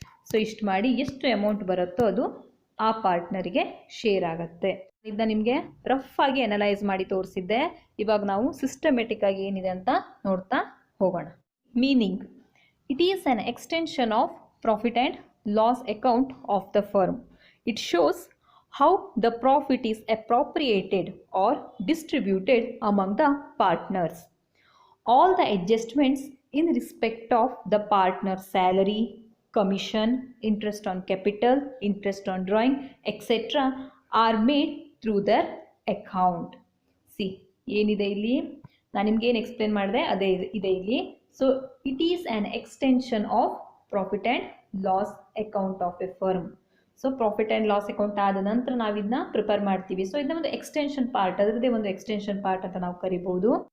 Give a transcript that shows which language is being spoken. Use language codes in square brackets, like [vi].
[kn] So ಇಷ್ಟು ಮಾಡಿ ಎಷ್ಟು ಅಮೌಂಟ್ ಬರುತ್ತೋ ಅದು ಆ ಪಾರ್ಟ್ನರಿಗೆ ಶೇರ್ ಆಗುತ್ತೆ. ಇದನ್ನ ನಿಮಗೆ ರಫ್ ಆಗಿ ಅನಲೈಸ್ ಮಾಡಿ ತೋರಿಸಿದ್ದೆ. ಇವಾಗ ನಾವು ಸಿಸ್ಟಮೆಟಿಕ್ ಆಗಿ ಏನಿದೆ ಅಂತ ನೋಡ್ತಾ ಹೋಗೋಣ. [en] Meaning: it is an extension of profit and loss account of the firm. It shows how the profit is appropriated or distributed among the partners. All the adjustments in respect of the partner's salary, commission, interest on capital, interest on drawing, etc. are made through their account. [kn] See, ಏನಿದೆ ಇಲ್ಲಿ ನಾನು ನಿಮಗೆ ಏನು explain ಮಾಡಿದೆ ಅದೇ ಇದೆ ಇಲ್ಲಿ. [en] So it is an extension of profit and loss account of a firm. [kn] So profit and loss account ಆದ ನಂತರ ನಾವು ಇದನ್ನ ಪ್ರಿಪೇರ್ ಮಾಡ್ತೀವಿ. ಸೊ ಇದನ್ನ ಒಂದು ಎಕ್ಸ್ಟೆನ್ಷನ್ ಪಾರ್ಟ್, ಅದರದ್ದೇ ಒಂದು ಎಕ್ಸ್ಟೆನ್ಷನ್ ಪಾರ್ಟ್ ಅಂತ ನಾವು ಕರಿಬೋದು.